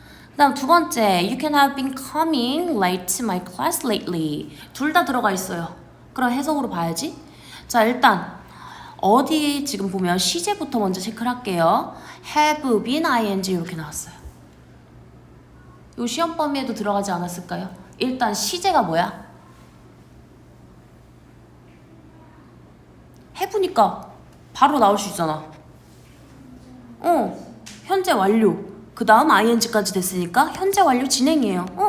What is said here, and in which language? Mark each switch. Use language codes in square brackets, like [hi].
[ko] 그 다음 두 번째, [en] you can have been coming late to my class lately. [ko] 둘 다 들어가 있어요. 그럼 해석으로 봐야지. 자, 일단 어디 지금 보면 시제부터 먼저 체크를 할게요. have been ing 이렇게 나왔어요. 이 시험 범위에도 들어가지 않았을까요? 일단 시제가 뭐야? 해보니까 바로 나올 수 있잖아. 현재 완료. 그 다음 ing까지 됐으니까 현재 완료 진행이에요.